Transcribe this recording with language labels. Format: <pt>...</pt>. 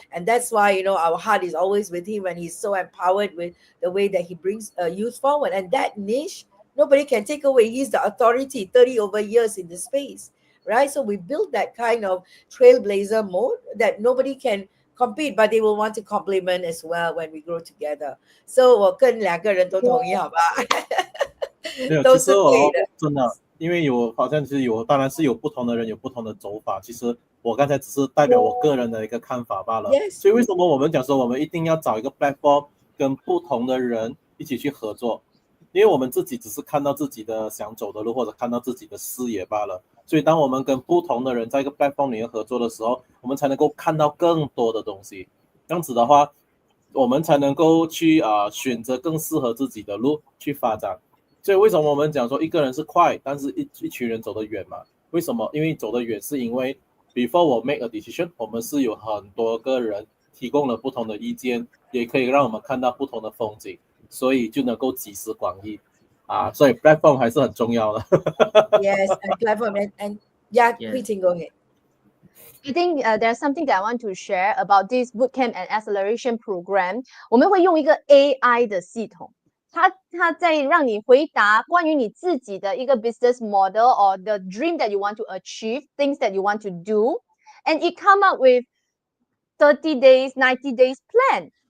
<en>And that's why, you know, our heart is always with him, and he's so empowered with the way that he brings youth forward. And that niche, nobody can take away. He's the authority, 30 over years in the space, right? So we built that kind of trailblazer mode that nobody can compete, but they will want to complement as well when we grow together.</en> <zh>So 我跟两个人都同意，好吧？没有，都是其实我对的。真的，因为好像是当然是有不同的人有不同的走法。其实我刚才只是代表我个人的一个看法罢了。</zh> <en>Yes.</en> <zh>所以为什么我们讲说我们一定要找一个 platform 跟不同的人一起去合作？因为我们自己只是看到自己的想走的路，或者看到自己的视野罢了。所以当我们跟不同的人在一个 platform 里面合作的时候，我们才能够看到更多的东西。这样子的话，我们才能够去选择更适合自己的路去发展。所以为什么我们讲说一个人是快，但是一群人走得远嘛？为什么？因为走得远是因为 before 我</zh> <en>make a decision，</en> <zh>我们是有很多个人提供了不同的意见，也可以让我们看到不同的风景，所以就能够集思广益啊。所以 platform 还是很重要的。</zh> <en>Yes, and platform and yeah, Yeah. Hui Ting, go ahead. I think there's something that I want to share about this bootcamp and acceleration program.</en> <zh>我们会用一个 AI 的系统，它在让你回答关于你自己的一个</zh> <en>business model or the dream that you want to achieve, things that you want to do, and it come up with 30 days, 90 days plan.</en>